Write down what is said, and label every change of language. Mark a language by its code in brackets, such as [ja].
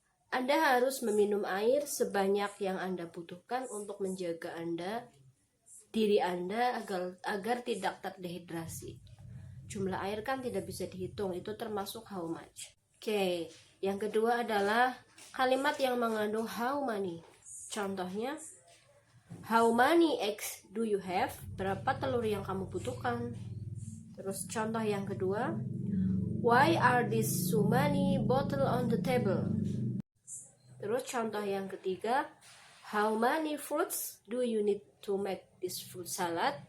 [id] Anda harus meminum air sebanyak yang Anda butuhkan untuk menjaga diri Anda agar tidak terdehidrasi. Jumlah air kan tidak bisa dihitung, itu termasuk how much. Oke, yang kedua adalah kalimat yang mengandung how many. Contohnya, [en] how many eggs do you have? [id] Berapa telur yang kamu butuhkan? Terus contoh yang kedua, [en] why are there so many bottles on the table? [id] Terus contoh yang ketiga, [en] how many fruits do you need to make this fruit salad?